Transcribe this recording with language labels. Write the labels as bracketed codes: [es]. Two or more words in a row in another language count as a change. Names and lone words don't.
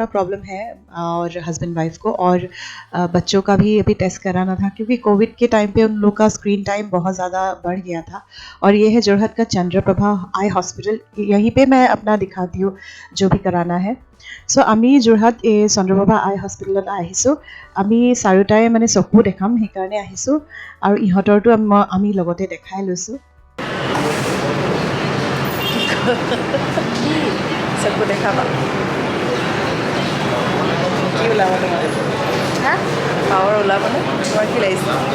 [hi] प्रॉब्लम है और [en] husband wife [hi] को और बच्चों का भी अभी टेस्ट कराना था क्योंकि कोविड के टाइम पे उन लोग का [en] screen time [hi] बहुत ज़्यादा बढ़ गया था और ये है जोरहाट का चंद्रप्रभा आई हॉस्पिटल यहीं पे मैं अपना दिखाती हूँ जो भी कराना है सो [as] আমি জোৰহাট এই চন্দ্ৰপ্ৰভা আই হস্পিটেলত আহিছোঁ আমি চাৰিটাই মানে চকু দেখাম সেইকাৰণে আহিছোঁ আৰু ইহঁতৰটো আমি লগতে দেখাই লৈছোঁ চকু দেখাবা কি ওলাব তোমাৰ পাৱাৰ ওলাবনে তোমাৰ কি লাগিছে